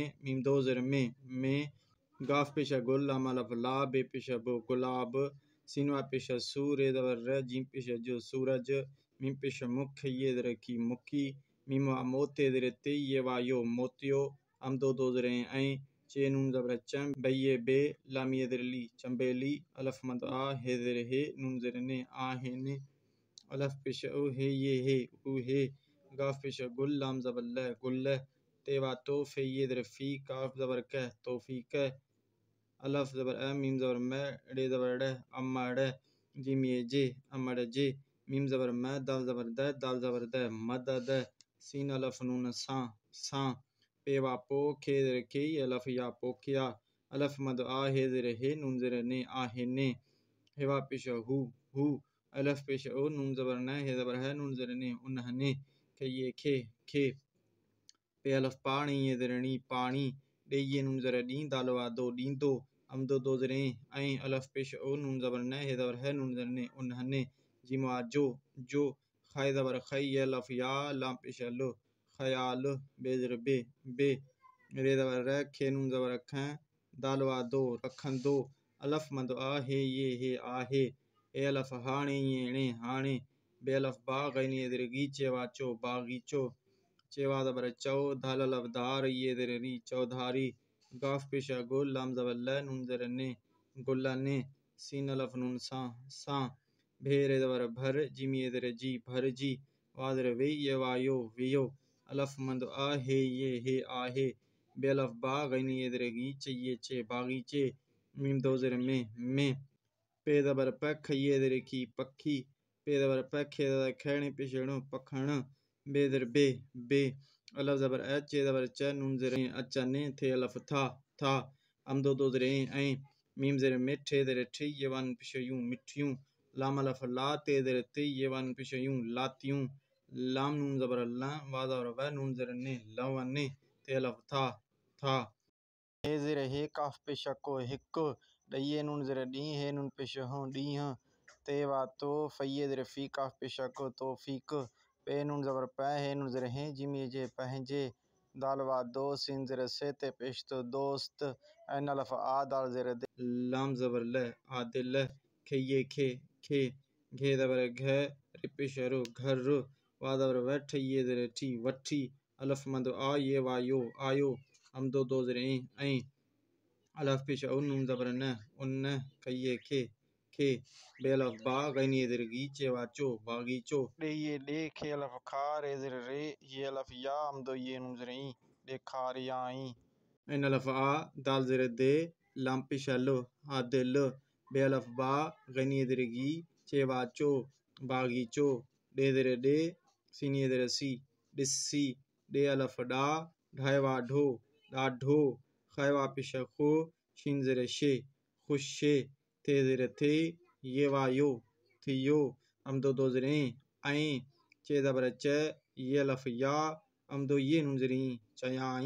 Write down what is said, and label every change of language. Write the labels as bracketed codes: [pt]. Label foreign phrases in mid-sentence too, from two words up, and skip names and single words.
[sd] मीम दो ज़र में गाफ पेशा गुल, लाम अलफ ला, बे पेशा बो गुलाब। सीनवा पेशा सू, रे ज़बर र, जीम पेशा जो सूरज। मीम पेशा मुख, ये ज़र की मुखी। मीम वा मोते ज़र ते, ये वा यो मोतियो। हम दो ज़र ऐं चे नून ज़बर चम बैये बे, लाम ये ज़र ली चंबेली। अलफ मद आ हे ज़र हे नून ज़र ने आ हे ने। अलफ पेशा ओ हे ये हे उ हे। गाफ पेशा गुल, लाम ज़बर ल गुल्ल। तेवा तो फे ये ज़र फी, काफ ज़बर कह तोफ़ीक। अलफ ज़बर अ, मीम ज़बर म, रे ज़बर ड, अम्मड़। जिम ये जे अम्मड़ जे। मीम ज़बर म, दाल ज़बर द, दाल ज़बर द मदद। सीन अलफ नून सा। पेवा पो खे ज़र के, अलफ या पोखिया। अलफ मद आ हे ज़र हे नून ज़र ने आ हे ने। हेवा पेशा हु। अलफ पेशा ओ नून ज़बर न हे ज़बर है नून ज़र ने उन्हने। खे ये खे। पे अलफ पानी ये ज़रणी पानी। डे ये नून ज़र डी, दालवा दो डींदो। हम दो ज़र ऐं अलफ पेश ओ नून ज़बर न हे ज़बर है नून ज़र ने उन्हने। जिमा जो खाए ज़बर खै, ये अलफ या, लाम पेशा लो ख़याल। बे ज़र बे रे ज़बर र, खे नून ज़बर ख, दालवा दो रखन दो। अलफ मद आ हे ये हे आ हे। ए अलफ हाणे ये ने हाणे। बे अलफ बा गैनी ज़िरगी चेवा चो बागीचो। चेवा ज़बर चौ, धाल अलफ धार, ये ज़र री चौधारी। गाफ पेशा गुल, लाम ज़बर ल नून ज़र ने गुल्ला ने। सीन अलफ नून सा। भे रे ज़बर भर, जिम ये ज़र जी भर जी। वा ज़र वे, ये वा यो वियो। अलफ मंद आ हे ये हे आ हे। बे अलफ बा गैनी ये ज़र गी चाहिए चे बागीचे। मीम दो ज़र में पे ज़बर पख, ये ज़र की पखी। पे ज़बर पख, ये ज़बर खैणे पेशणो पखण। बे ज़र बे अलफ ज़बर अ, चे ज़बर च, नून ज़र अच्छा ने थे अलफ था। हम दो ज़र ऐं मीम ज़र मिठ, हे ज़र ठी, ये वन पेशयूं मिठियूं। लाम अलफ ला, ते ज़र ते, ये वन पेशयूं लातियूं। लाम नून ज़बर ला, वा ज़बर व, नून ज़र ने लवने थे अलफ था। हे ज़र हे काफ पेशा को हिक। डये नून ज़र डी, हे नून पेशा हों डीह। ते वा तो फैये ज़र फी, काफ पेशा को तोफ़ीक। पे नून ज़बर प, हे नून ज़र हैं जिम ये जे पहजे। दाल वा दो, सीन ज़र से ते पेश तो दोस्त। ऐन अलफ आ, दाल ज़र दे, लाम ज़बर ल आदिल। खे ये खे घे ज़बर घ, रे पेशा रो घर। वा ज़बर वठ, ये ज़र ठी वठी। अलफ मद आ, ये वा यो आयो। हम दो ज़र ऐं अलफ पेशा ओ नून ज़बर न उन्न। खइये खे बे अलफ बा गैनी ज़िरगी चेवा चो बागीचो। डे ये डे, खे अलफ खा, रे ज़र रे, ये अलफ या, हम दो ये नून ज़र ई डे खार याई। ऐन अलफ आ, दाल ज़र दे, लाम पेशा लो आदिल। बे अलफ बा गैनी ज़िरगी चेवा चो बागीचो। डे ज़र डे, सीन ये ज़र सी डिस्सी। डे अलफ डा, ढाईवा ढो डाढो। खैवा पेशा खो, शीन ज़र शे खुशे। थे ज़र थे, ये वा यो थियो। हम दो ज़र ऐं चे ज़बर च, ये अलफ या, हम दो ये नून ज़र चयाई।